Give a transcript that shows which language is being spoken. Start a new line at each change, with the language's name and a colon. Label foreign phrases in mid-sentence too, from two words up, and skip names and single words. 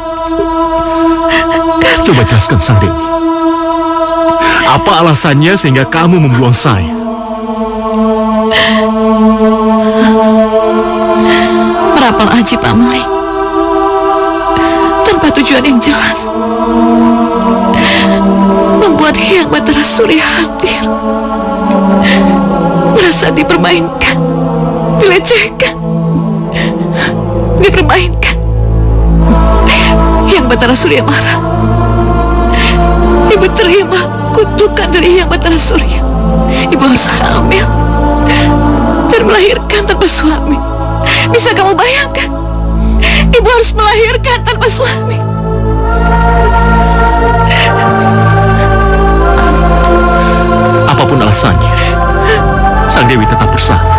Indonesian: Coba jelaskan, Sang Dewi. Apa alasannya sehingga kamu membuang saya? Merapal aji Pak Meling tanpa tujuan yang jelas. membuat Hyang Batara Surya hadir, merasa dipermainkan, dilecehkan, dipermainkan. Hyang Batara Surya marah. Ibu terima kutukan dari Hyang Batara Surya. Ibu harus hamil dan melahirkan tanpa suami. Bisa kamu bayangkan? Ibu harus melahirkan tanpa suami. Apapun alasannya, Sang Dewi tetap bersalah.